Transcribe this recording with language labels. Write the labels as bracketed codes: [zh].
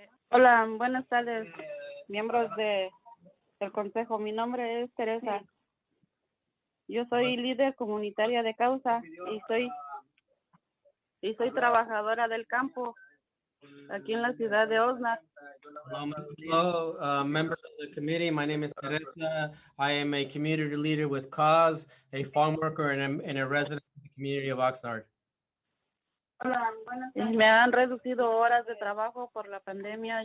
[es] Hola, buenas tardes, miembros del consejo. Mi nombre es Teresa. Yo soy líder comunitaria de Causa y soy trabajadora del campo aquí en la ciudad de Oxnard. [en] Hello, members of the committee. My name is Teresa. I am a community leader with Cause, a farm worker, and a resident of the community of Oxnard. [es] Me han reducido horas de trabajo por la pandemia.